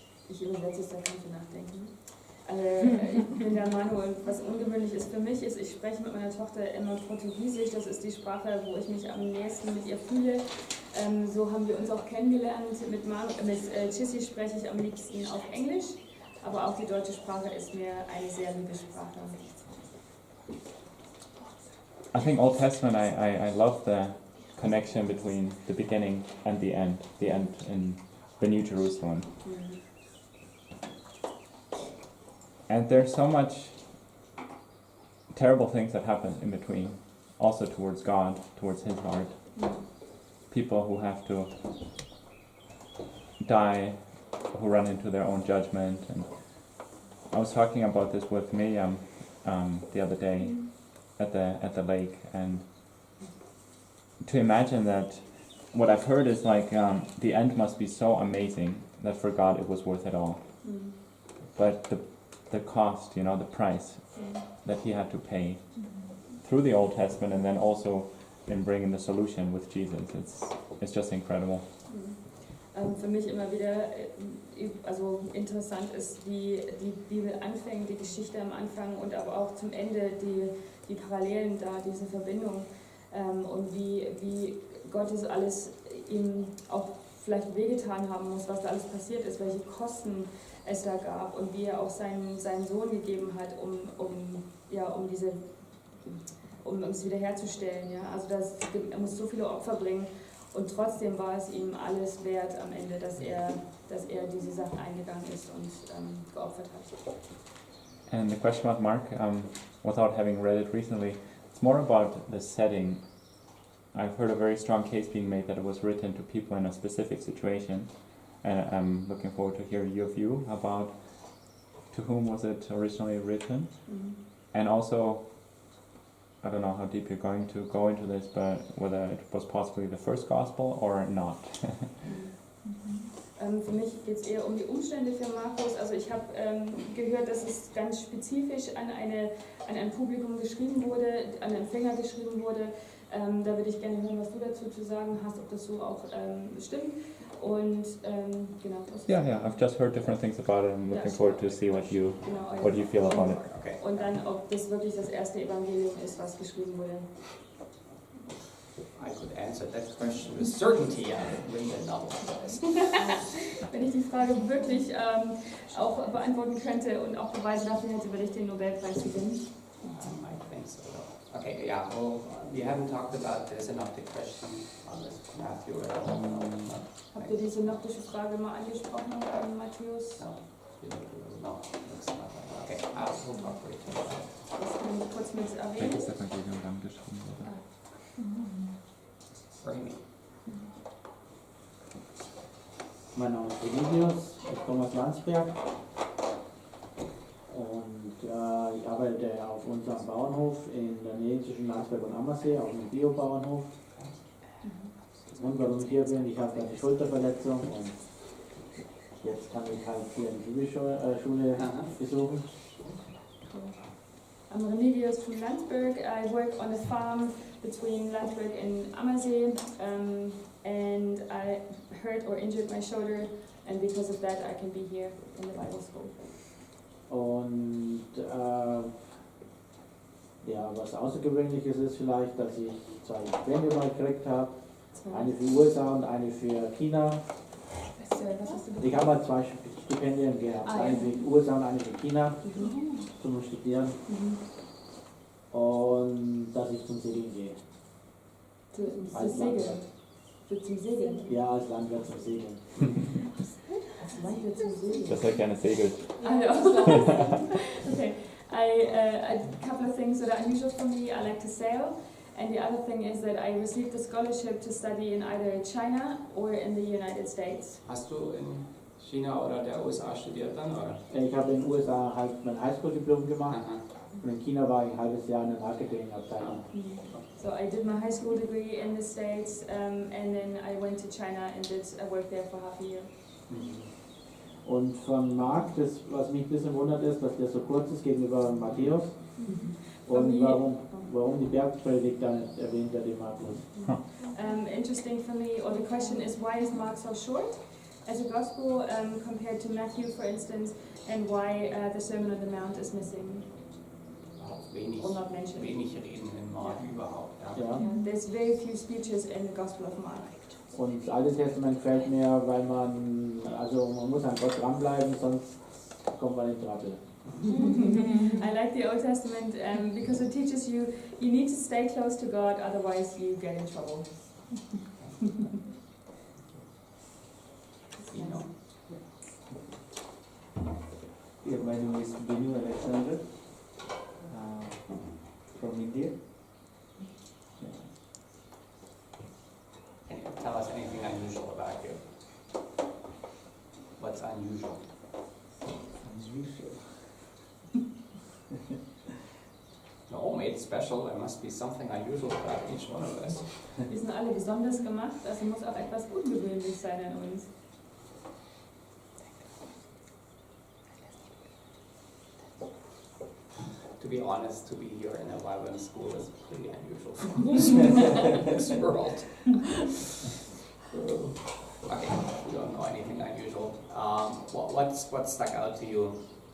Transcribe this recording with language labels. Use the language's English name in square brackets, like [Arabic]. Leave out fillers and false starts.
[German] Ich übersetze es, da kannst du nachdenken. Ich bin der Meinung, und was ungewöhnlich ist für mich, ist, ich spreche mit meiner Tochter immer Portugiesisch. Das ist die Sprache, wo ich mich am nächsten mit ihr fühle. So haben wir uns auch kennengelernt. Mit Chissi spreche ich am liebsten auf Englisch, aber auch die deutsche Sprache ist mir eine sehr liebe Sprache. [English] I think Old Testament, I love the connection between the beginning and the end in the New Jerusalem. And there's so much terrible things that happen in between, also towards God, towards His heart. People who have to die, who run into their own judgment. And I was talking about this with Miriam the other day at the lake, and to imagine that what I've heard is like the end must be so amazing that for God it was worth it all. But the cost, the price that He had to pay through the Old Testament, and then also in bringing the solution with Jesus, it's just incredible. [German] Für mich immer wieder interessant ist, wie die Bibel anfängt, die Geschichte am Anfang und aber auch zum Ende die Parallelen da, diese Verbindung und wie Gott das alles ihm auch vielleicht wehgetan haben muss, was da alles passiert ist, welche Kosten es da gab und wie er auch seinen Sohn gegeben hat, um es wiederherzustellen. Ja? Also er muss so viele Opfer bringen. Und trotzdem war es ihm alles wert am Ende, dass er diese Sachen eingegangen ist und geopfert hat. [English] And the question about Mark, without having read it recently, it's more about the setting. I've heard a very strong case being made that it was written to people in a specific situation, and I'm looking forward to hear your view about to whom was it originally written, and also, I don't know how deep you're going to go into this, but whether it was possibly the first gospel or not. [German] Für mich geht es eher um die Umstände für Markus. Also ich habe gehört, dass es ganz spezifisch an ein Publikum geschrieben wurde, an Empfänger geschrieben wurde. Da würde ich gerne hören, was du dazu zu sagen hast, ob das so auch stimmt. Und genau. [English] Yeah, I've just heard different things about it. I'm looking forward to see what you feel about it. Okay. [German] Und dann, ob das wirklich das erste Evangelium ist, was geschrieben wurde. [English] I could answer that question with certainty. I would win the Nobel Prize. [German] Wenn ich die Frage wirklich auch beantworten könnte und auch Beweise dafür hätte, würde ich den Nobelpreis gewinnen. [English] I think so. Okay, yeah, well, we haven't talked about the synoptic question on this Matthew at all. [German] Habt ihr die synoptische Frage mal angesprochen, Matthäus? [English] No, looks not like that. Okay, we'll talk later. [German] Das kann ich kurz mit erwähnen. Welches Evangelium dann geschrieben wurde? Raimi. Mein Name ist Remedius, ich komme aus Landsberg und ich arbeite auf unserem Bauernhof in der Nähe zwischen Landsberg und Ammersee, auf einem Biobauernhof. Und warum ich hier bin, ich habe eine Schulterverletzung und jetzt kann ich halt hier eine Schule besuchen. [English] I'm Remedius from Landsberg. I work on a farm between Landsberg and Ammersee, and I hurt or injured my shoulder, and because of that I can be here in the Bible school. [German] Und was Außergewöhnliches ist vielleicht, dass ich 2 Stipendien mal gekriegt habe. Eine für USA und eine für China. Was hast du Ich bekommen? habe mal 2 Stipendien gehabt, Ah, ja. eine für die USA und eine für China Mhm. zum Studieren Mhm. und dass ich zum Segeln gehe. Zum Als Segeln. Landwirt. Zum Segeln. Ja, als Landwirt zum Segeln. Als Landwirt zum Segeln. Dass er gerne segelt. [English] I know. Okay. A couple of things that are unusual for me. I like to sail, and the other thing is that I received a scholarship to study in either China or in the United States. [German] Hast du in China oder der USA studiert dann, oder? Ich habe in den USA halt mein Highschool-Diplom gemacht Aha. und in China war ich ein halbes Jahr in der Marketingabteilung. [English] So I did my high school degree in the States, and then I went to China and did work there for half a year. [German] Und von Marc, das, was mich ein bisschen wundert, ist, dass der so kurz ist gegenüber Matthäus und warum die Bergpredigt da nicht erwähnt wird im Markus. [English] Interesting for me, or the question is, why is Mark so short as a gospel compared to Matthew, for instance, and why the Sermon on the Mount is missing [German] Wenig, [English] or not mentioned? [German] wenig reden in Mark überhaupt. Ja. Ja. [English] There's very few speeches in the Gospel of Mark. [German] Und das Alte Testament gefällt mir, weil man muss an Gott dranbleiben, sonst kommt man in Trouble. [English] I like the Old Testament because it teaches you need to stay close to God, otherwise you get in trouble. You know. Yeah, my name is Binu Alexander from India. Can you tell us anything unusual about you? What's unusual? Unusual. No, made special. There must be something unusual about each one of us. [German] Wir sind alle besonders gemacht, also muss auch etwas ungewöhnlich sein an uns. [English] To be honest, to be here in a Bible school is pretty unusual for this world. Okay, we don't know anything unusual. What stuck out to you?